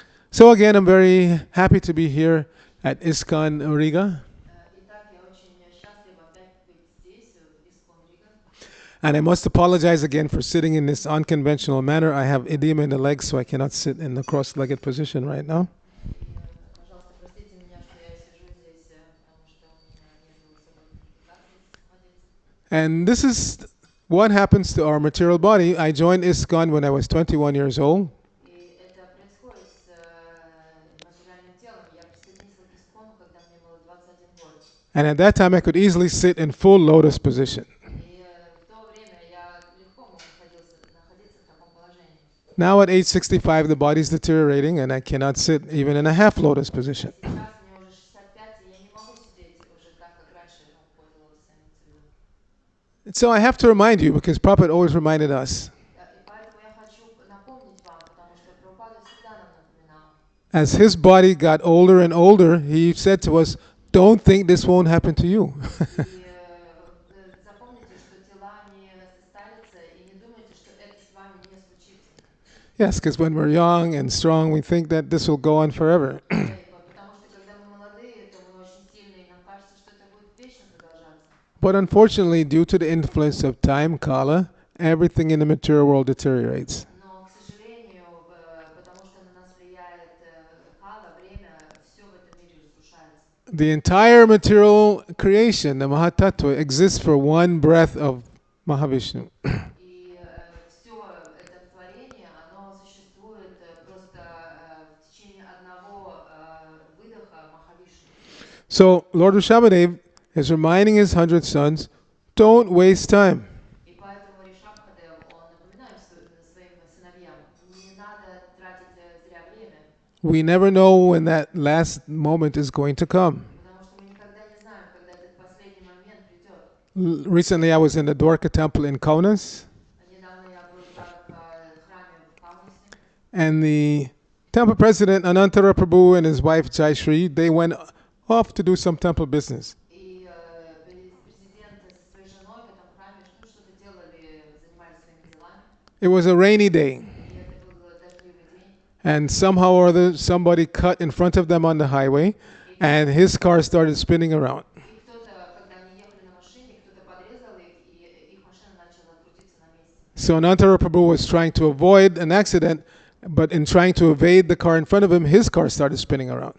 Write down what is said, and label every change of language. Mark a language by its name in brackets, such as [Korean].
[English] So again, I'm very happy to be here at ISKCON Riga. [Russian] Итак, я очень счастлива опять быть здесь, в Искон Рига. [English] And I must apologize again for sitting in this unconventional manner. I have edema in the legs, so I cannot sit in the cross-legged position right now. [Russian] И, пожалуйста, простите меня, что я сижу здесь, потому что у меня нету с собой комплектаций с младенцем. [English] And this is what happens to our material body. I joined ISKCON when I was 21 years old. [Russian] И это происходит с материальным телом. Я присоединился к Искону, когда мне было 21 год. [English] And at that time, I could easily sit in full lotus position. [Russian] И в то время я легко мог находиться в таком положении. [English] Now at age 65, the body is deteriorating, and I cannot sit even in a half lotus position. [Russian] Сейчас мне уже 65, и я не могу сидеть уже так, как раньше в позе лотоса, имеется в виду. [English] So I have to remind you, because Prabhupada always reminded us, [Russian] И поэтому я хочу напомнить вам, потому что Прабхупада всегда нам напоминал. [English] as his body got older and older, he said to us, don't think this won't happen to you. [Russian] И запомните, что тела не состарятся, и не думайте, что это с вами не случится. [English] Yes, because when we're young and strong, we think that this will go on forever. [Russian] Потому что когда мы молодые, то мы очень сильные, и нам кажется, что это будет вечно продолжаться. [English] But unfortunately, due to the influence of time, kala, everything in the material world deteriorates. [Russian] Но, к сожалению, потому что на нас влияет кала, время, все в этом мире разрушается. [English] The entire material creation, the Mahatattva, exists for one breath of Mahavishnu. [Russian] И все это творение, оно существует просто в течение одного выдоха Махавишну. [English] So Lord Rishabhadev is reminding his 100 sons, don't waste time. [Russian] И поэтому Ришабхадев, он напоминает своим сыновьям, не надо тратить зря время, [English] We never know when that last moment is going to come. [Russian] потому что мы никогда не знаем, когда этот последний момент придет. [English] Recently I was in the Dwarka temple in Kaunas, [Russian] Недавно я был в храме в Каунасе, [English] and the temple president Anantara Prabhu and his wife Jayashri, they went off to do some temple business. [Russian] и президент со своей женой в этом храме что-то делали, занимались своими делами, [English] It was a rainy day, [Russian] и это был дождливый день. [English] and somehow or other somebody cut in front of them on the highway, and his car started spinning around. [Russian] И кто-то, когда они ехали на машине, кто-то подрезал их, и их машина начала крутиться на месте. [English] So Anantara Prabhu was trying to avoid an accident, but in trying to evade the car in front of him, his car started spinning around.